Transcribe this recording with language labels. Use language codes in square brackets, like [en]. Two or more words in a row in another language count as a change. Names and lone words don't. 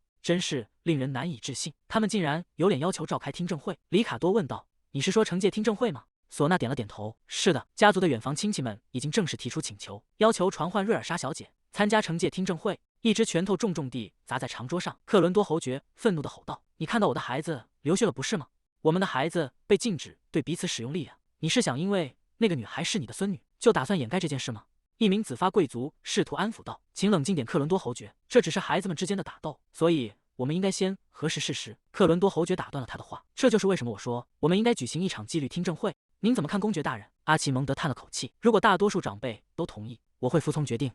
[zh] 真是令人難以置信，他們竟然有臉要求召開聽證會。里卡多問道，你是說懲戒聽證會嗎？嗩娜點了點頭，是的，家族的遠房親戚們已經正式提出請求，要求傳喚瑞爾莎小姐參加懲戒聽證會。一隻拳頭重重地砸在長桌上，克倫多侯爵憤怒地吼道，你看到我的孩子流血了不是嗎？我們的孩子被禁止對彼此使用力量，你是想因為那個女孩是你的孫女，就打算掩蓋這件事嗎？一名紫髮貴族試圖安撫道，請冷靜點，克倫多侯爵，這只是孩子們之間的打鬥，所以我們應該先核實事實。克倫多侯爵打斷了他的話，這就是為什麼我說我們應該舉行一場紀律聽證會。您怎麼看，公爵大人？阿奇蒙德嘆了口氣，如果大多數長輩都同意，我會服從決定。